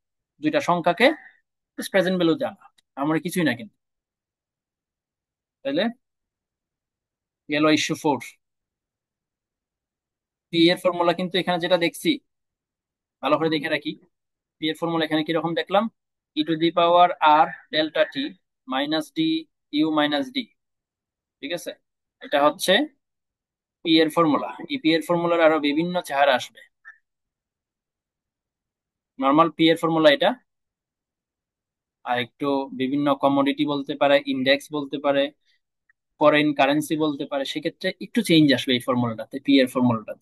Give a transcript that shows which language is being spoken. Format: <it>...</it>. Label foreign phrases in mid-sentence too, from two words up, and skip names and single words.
<bn>দুইটা সংখ্যাকে জাস্ট</bn> <en>present value</en> <bn>আনা, আমার কিছুই না কিন্তু। তাহলে গেল ইস্যু 4। পি এর ফর্মুলা কিন্তু এখানে যেটা দেখছি, ভালো করে দেখে রাখি। পি এর ফর্মুলা এখানে কিরকম দেখলাম, e⁻r⁰t -d(u - d), ঠিক আছে। এটা হচ্ছে পি এর ফর্মুলা। এই পি এর ফর্মুলার আরো বিভিন্ন চেহারা আসবে। নর্মাল পি এর ফর্মুলা এটা, আর একটু বিভিন্ন কমোডিটি বলতে পারে, ইন্ডেক্স বলতে পারে,</bn> <en>foreign currency</en> <bn>বলতে পারে, সেক্ষেত্রে একটু চেঞ্জ আসবে এই ফর্মুলাটাতে, পি এর ফর্মুলাটাতে।</bn>